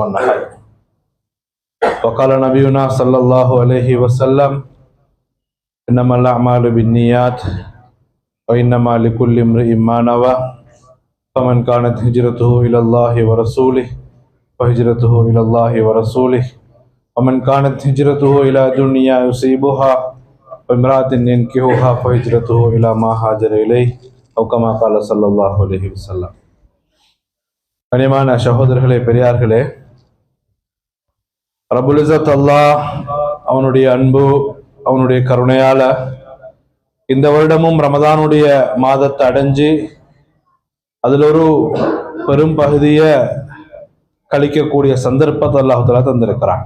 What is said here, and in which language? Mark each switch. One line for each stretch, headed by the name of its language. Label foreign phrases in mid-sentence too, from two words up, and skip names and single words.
Arabic: أحد وقال نبينا صلى الله عليه وسلم إنما الأعمال بالنيات وإنما لكل امرئ ما نوى فمن كانت هجرته إلى الله ورسوله فهجرته إلى الله ورسوله ومن كانت هجرته إلى دنيا يصيبها وامرأة ينكحها فهجرته إلى ما هاجر إليه أو كما قال صلى الله عليه وسلم.
Tamil: கனிமான சகோதரர்களே, பெரியார்களே,
Arabic: رب العزة
Tamil: அல்லாஹ் அவனுடைய அன்பு அவனுடைய கருணையால இந்த வருடமும் ரமதானுடைய மாதத்தை அடைஞ்சு அதில் ஒரு பெரும் பகுதியை கழிக்கக்கூடிய சந்தர்ப்பத்தை
Arabic: الله تعالى
Tamil: தந்திருக்கிறான்.